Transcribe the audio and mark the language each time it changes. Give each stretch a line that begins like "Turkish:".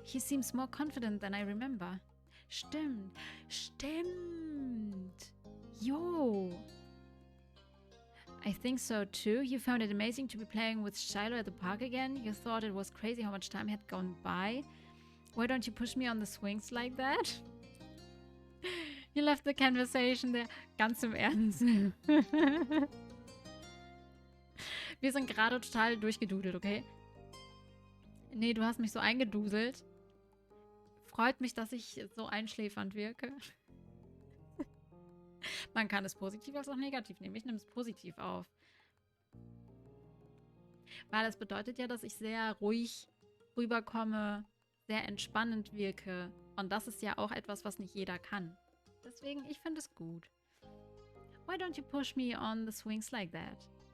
English: He seems more confident than I remember.
German: Stimmt.
English: Yo. I think so too. You found it amazing to be playing with Shiloh at the park again. You thought it was crazy how much time had gone by. Why don't you push me on the swings like that? You left the conversation there.
German: Ganz im Ernst. Wir sind gerade total durchgedudelt, okay? Nee, du hast mich so eingeduselt. Freut mich, dass ich so einschläfernd wirke. Man kann es positiv als auch negativ nehmen. Ich nehme es positiv auf. Weil das bedeutet ja, dass ich sehr ruhig rüberkomme, sehr entspannend wirke. Und das ist ja auch etwas, was nicht jeder kann. Deswegen, ich finde es gut.
English: Why don't you push me on the swings like that?